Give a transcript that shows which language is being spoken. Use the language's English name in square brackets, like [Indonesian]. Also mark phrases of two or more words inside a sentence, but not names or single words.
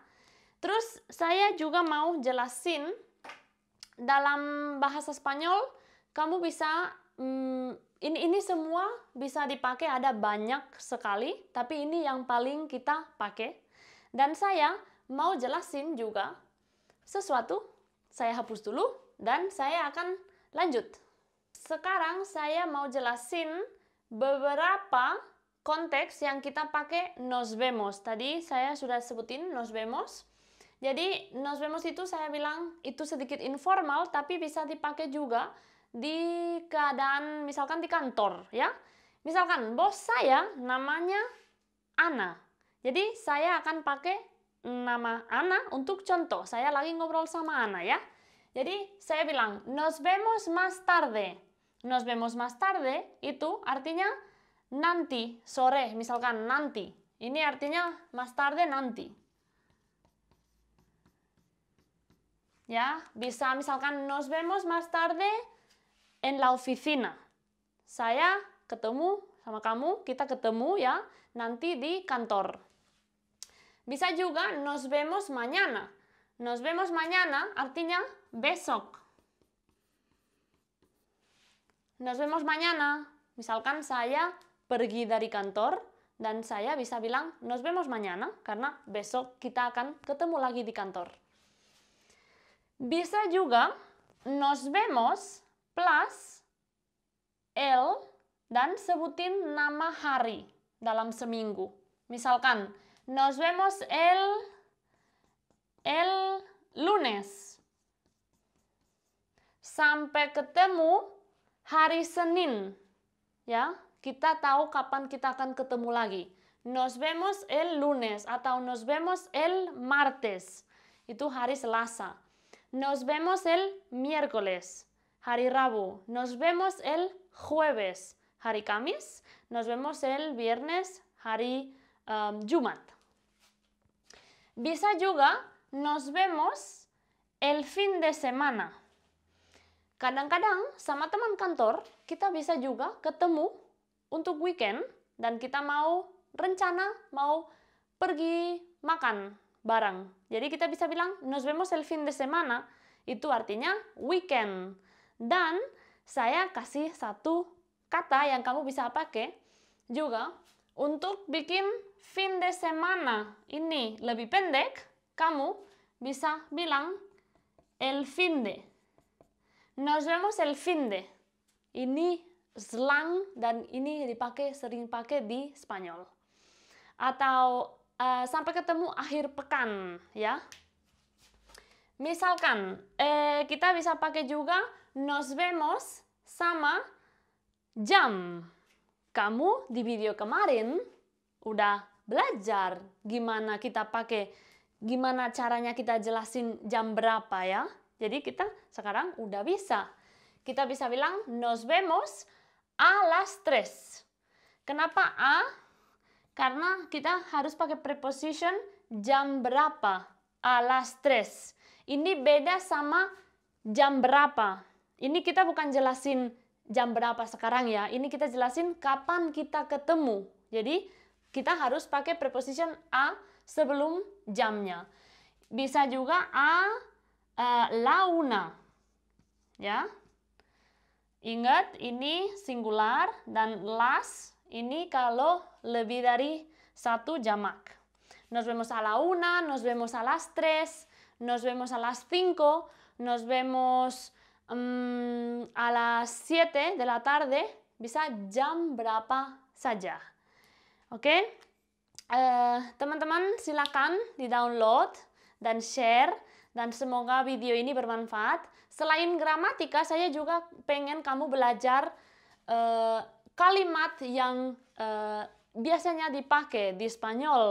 [Indonesian] Terus saya juga mau jelasin, dalam bahasa Spanyol, kamu bisa, ini semua bisa dipakai, ada banyak sekali, tapi ini yang paling kita pakai. Dan saya mau jelasin juga sesuatu, saya hapus dulu, dan saya akan lanjut. Sekarang saya mau jelasin beberapa konteks yang kita pakai nos vemos. Tadi saya sudah sebutin nos vemos. Jadi, nos vemos itu saya bilang itu sedikit informal, tapi bisa dipakai juga di keadaan misalkan di kantor, ya. Misalkan bos saya namanya Ana. Jadi, saya akan pakai nama Ana untuk contoh. Saya lagi ngobrol sama Ana, ya. Jadi, saya bilang, [Spanish] nos vemos más tarde. Nos vemos más tarde [Indonesian] itu artinya nanti, sore, misalkan nanti. Ini artinya [Spanish] más tarde, [Indonesian] nanti. Ya, bisa misalkan [Spanish] nos vemos más tarde en la oficina. [Indonesian] Saya ketemu sama kamu, kita ketemu ya, nanti di kantor. Bisa juga [Spanish] nos vemos mañana. Nos vemos mañana [Indonesian] artinya besok. [Spanish] Nos vemos mañana. [Indonesian] Misalkan saya pergi dari kantor dan saya bisa bilang [Spanish] nos vemos mañana [Indonesian] karena besok kita akan ketemu lagi di kantor. Bisa juga [Spanish] nos vemos plus el [Indonesian] dan sebutin nama hari dalam seminggu. [Spanish] Misalkan nos vemos el lunes. [Indonesian] Sampai ketemu hari Senin. Ya, kita tahu kapan kita akan ketemu lagi. [Spanish] Nos vemos el lunes atau nos vemos el martes. [Indonesian] Itu hari Selasa. [Spanish] Nos vemos el miércoles, [Indonesian] hari Rabu. [Spanish] Nos vemos el jueves, [Indonesian] hari Kamis. [Spanish] Nos vemos el viernes, [Indonesian] hari Jumat. Bisa juga [Spanish] nos vemos el fin de semana. [Indonesian] Kadang-kadang sama teman kantor, kita bisa juga ketemu untuk weekend dan kita mau rencana, mau pergi makan bareng. Jadi kita bisa bilang [Spanish] nos vemos el fin de semana, [Indonesian] itu artinya weekend. Dan saya kasih satu kata yang kamu bisa pakai juga untuk bikin [Spanish] fin de semana [Indonesian] ini lebih pendek, kamu bisa bilang [Spanish] el fin de. Nos vemos el fin de. [Indonesian] Ini slang dan ini sering pakai di Spanyol. Atau sampai ketemu akhir pekan, ya. Misalkan kita bisa pakai juga [Spanish] nos vemos [Indonesian] sama jam. Kamu di video kemarin udah belajar gimana caranya kita jelasin jam berapa ya. Jadi kita sekarang udah bisa. Kita bisa bilang [Spanish] nos vemos a las 3. [Indonesian] Kenapa a? Karena kita harus pakai preposition jam berapa, [Spanish] a las 3. [Indonesian] Ini beda sama jam berapa. Ini kita bukan jelasin jam berapa sekarang ya. Ini kita jelasin kapan kita ketemu. Jadi kita harus pakai preposition a sebelum jamnya. Bisa juga [Spanish] la una. [Indonesian] Ya. Ingat ini singular dan las ini kalau lebih dari satu jamak. [Spanish] Nos vemos a la 1, nos vemos a las 3, nos vemos a las 5, nos vemos a las 7 de la tarde. [Indonesian] Bisa jam berapa saja. Oke? Teman-teman silakan di-download dan share. Dan semoga video ini bermanfaat. Selain gramatika, saya juga pengen kamu belajar kalimat yang biasanya dipakai di Spanyol.